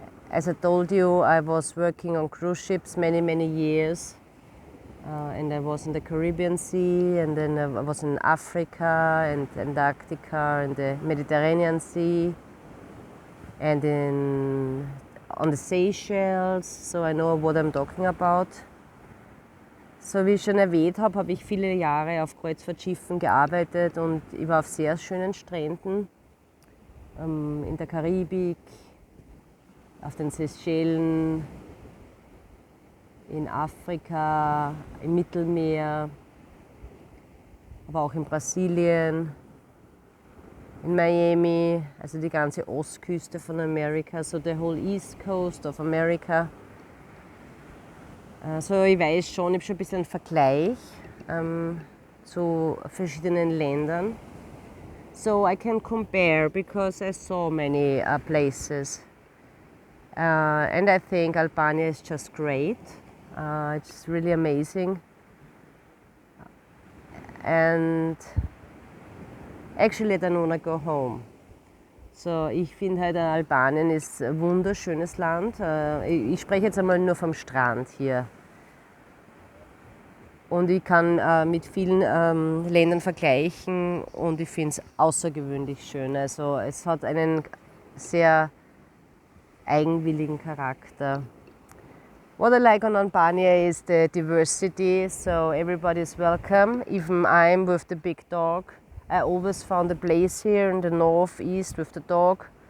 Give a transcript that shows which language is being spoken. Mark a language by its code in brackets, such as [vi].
[en] As I told you, I was working on cruise ships many years. And I was in the Caribbean Sea, and then I was in Africa and Antarctica and the Mediterranean Sea, and on the Seychelles, so I know what I'm talking about. [de] So wie ich schon erwähnt habe ich viele Jahre auf Kreuzfahrtschiffen gearbeitet und ich war auf sehr schönen Stränden in der Karibik, auf den Seychellen, in Afrika, im Mittelmeer, aber auch in Brasilien, in Miami, also die ganze Ostküste von Amerika, [en] so the whole East Coast of America. [de] So ich weiß schon, ich habe schon ein bisschen einen Vergleich zu verschiedenen Ländern. [en] So I can compare because I saw many places. And I think Albania is just great. It's really amazing. And actually I don't want to go home. [de] So ich finde halt Albanien ist ein wunderschönes Land. Ich spreche jetzt einmal nur vom Strand hier. Und ich kann mit vielen Ländern vergleichen und ich finde es außergewöhnlich schön. Also es hat einen sehr eigenwilligen Charakter. [en] What I like on Albania is the diversity, so everybody is welcome. Even I'm with the big dog. I always found a place here in the northeast with the dog.